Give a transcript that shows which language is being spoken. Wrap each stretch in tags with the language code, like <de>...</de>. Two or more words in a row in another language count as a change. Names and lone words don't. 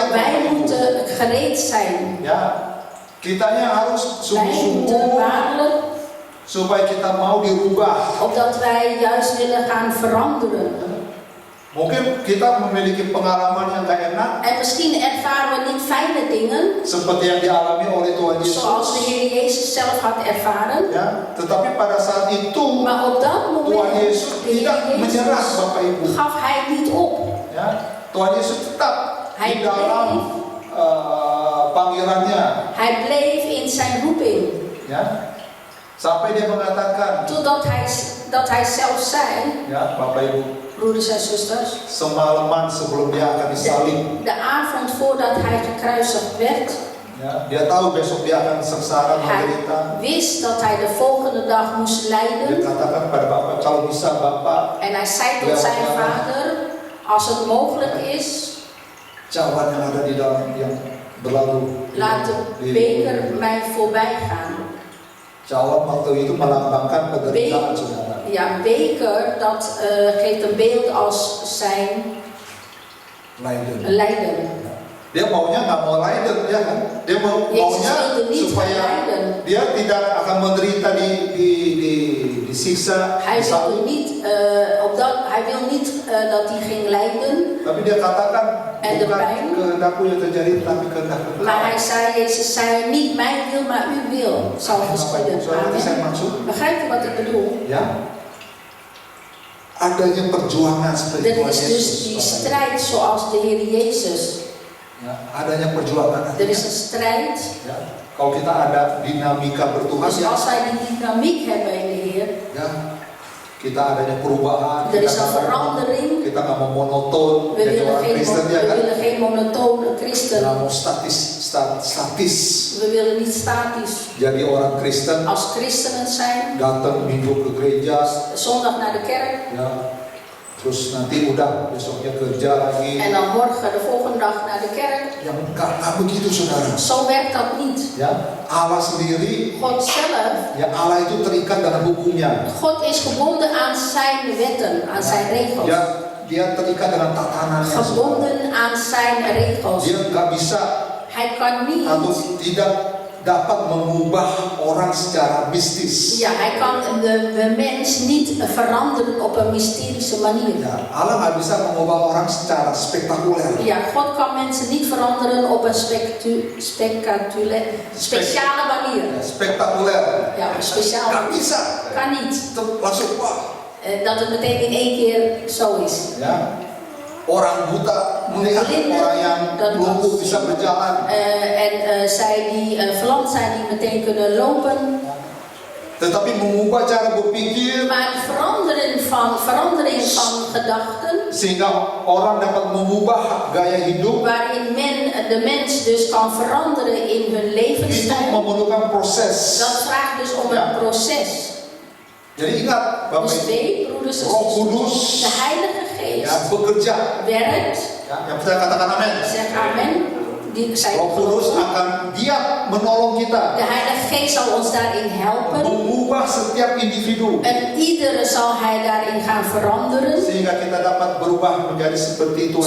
<nl>Wij moeten gereed zijn.</nl> <id>Ya, kitanya harus</id> <nl>Wij moeten</nl> <id>sungguh-sungguh</id> <nl>waarlijk,</nl> <id>supaya kita mau dirubah.</id> <nl>opdat wij juist willen gaan veranderen.</nl> <id>Mungkin kita memiliki pengalaman yang gak enak,</id> <nl>En misschien ervaren we niet fijne dingen,</nl> <id>seperti yang dialami oleh Tuhan</id> <nl>zoals de</nl> <id>Yesus.</id> <nl>Heer Jezus zelf had ervaren.</nl> <id>Ya, tetapi pada saat itu</id> <nl>Maar op dat</nl> <id>Tuhan</id> <nl>moment,</nl> <id>Yesus</id> <nl>de Heer</nl> <id>tidak menyerah,</id> <nl>Jezus,</nl> <id>Bapak Ibu.</id> <nl>gaf hij niet op.</nl> <id>Ya, Tuhan Yesus tetap</id> <nl>Hij</nl> <id>di dalam panggilannya.</id> <nl>Hij bleef in zijn roeping.</nl> <id>Ya, sampai dia mengatakan,</id> <nl>Totdat hij zelf zei,</nl> <id>ya Bapak Ibu,</id> <nl>broeders en zusters,</nl> <id>semalaman sebelum dia akan disalib,</id> <nl>de avond voordat hij gekruisigd werd,</nl> <id>ya, dia tahu besok dia akan sengsara</id> <nl>hij</nl> <id>menderita.</id> <nl>wist dat hij de volgende dag moest</nl> <id>Dia</id> <nl>lijden.</nl> <id>katakan pada Bapak, kalau bisa Bapak,</id> <nl>En hij zei tot zijn vader, als het mogelijk is,</nl> <id>cawan yang ada di dalam yang berlalu.</id> <nl>laat de beker mij voorbij gaan.</nl> <id>Cawan waktu itu melambangkan penderitaan</id> <nl>Beker,</nl> <id>saudara.</id> <nl>ja, beker, dat geeft een beeld als zijn Leiden. lijden.</nl> <id>Dia maunya nggak mau leiden, ya kan? Dia Jezus maunya</id> <nl>wilde niet gaan</nl> <id>supaya</id> <nl>lijden.</nl> <id>dia tidak akan menderita disiksa,</id> <nl>Hij</nl> <id>disalib.</id> <nl>wil niet dat hij ging lijden.</nl> <id>Tapi dia katakan</id> <nl>En de</nl> <id>bukan</id> <nl>pijn.</nl> <id>kehendakku yang terjadi, tapi kehendakku.</id> <nl>Maar hij zei, Jezus zei, niet mijn wil, maar uw wil zal geschieden.</nl> <id>Saudara, itu saya Amen. maksud.</id> <nl>Begrijpt u wat ik bedoel?</nl> <id>Ya, adanya perjuangan seperti</id> <nl>Er</nl> <id>Tuhan</id> <nl>is dus</nl> <id>Yesus.</id> <nl>die strijd zoals de Heer Jezus.</nl> <id>Ya, adanya perjuangan.</id> <nl>Er is een strijd.</nl> <id>Ya, kalau kita ada dinamika bertuhan,</id> <nl>Dus</nl> <id>ya,</id> <nl>als wij die dynamiek hebben in de Heer,</nl> <id>ya, kita adanya perubahan.</id> <nl>er is</nl> <id>kita</id> <nl>een verandering.</nl> <id>Kita nggak mau monoton</id> <nl>We</nl> <id>jadi</id> <nl>willen</nl> <id>orang Kristen, ya kan?</id> <nl>geen monotone christen.</nl> <id>Nggak mau statis.</id> <nl>We willen niet statisch</nl> <id>Jadi orang Kristen</id> <nl>als christenen zijn.</nl> <id>datang minggu ke gereja,</id> <nl>Zondag naar de kerk.</nl> <id>ya, terus nanti udah besoknya kerja lagi.</id> <nl>En dan morgen de volgende dag naar de kerk.</nl> <id>Yang nggak begitu saudara.</id> <nl>Zo werkt dat niet.</nl> <id>Ya, Allah sendiri,</id> <nl>God zelf,</nl> <id>ya Allah itu terikat dengan hukumnya.</id> <nl>God is gebonden aan zijn wetten, aan zijn regels.</nl> <id>Ya, dia terikat dengan tatanannya. saudara.</id> <nl>Gebonden aan zijn regels.</nl> <id>Dia nggak bisa</id> <nl>Hij kan niet</nl> <id>atau tidak dapat mengubah orang secara mistis.</id> <nl>Ja, hij kan de mens niet veranderen op een mysterische manier.</nl> <id>Ya, Allah nggak bisa mengubah orang secara spektakuler.</id> <nl>Ja, God kan mensen niet veranderen op een speciale manier.</nl> <id>Ya, spektakuler.</id> <nl>Ja, een speciale</nl> <id>Nggak</id> <nl>manier.</nl> <id>bisa.</id> <nl>Kan niet.</nl> <id>Itu langsung wah.</id> <nl>Dat het meteen in één keer zo is.</nl> <id>Ya. Orang buta melihat orang yang lumpuh bisa berjalan.</id> <nl>Zij die verlamd zijn, die meteen kunnen lopen.</nl> <id>Tetapi mengubah cara berpikir</id> <nl>Maar verandering van gedachten,</nl> <id>sehingga orang dapat mengubah gaya hidup,</id> <nl>waarin de mens dus kan veranderen in hun</nl> <id>itu</id> <nl>levensstijl,</nl> <id>memerlukan proses.</id> <nl>dat vraagt dus om een proces.</nl> <id>Jadi ingat, Bapak</id> <nl>Dus</nl> <id>Ibu,</id> <nl>weet, broeders en</nl> <id>Roh</id> <nl>zusters,</nl> <id>Kudus</id> <nl>de Heilige</nl> <id>ya,</id> <nl>Geest</nl> <id>bekerja.</id> <nl>werkt,</nl> <id>Ya, yang percaya katakan amin.</id> <nl>zeg amen, zij</nl> <id>Roh Kudus akan dia menolong kita</id> <nl>de Heilige Geest zal ons daarin helpen</nl> <id>mengubah setiap individu</id> <nl>en iedere zal Hij daarin gaan veranderen,</nl> <id>sehingga kita dapat berubah menjadi seperti Tuhan</id>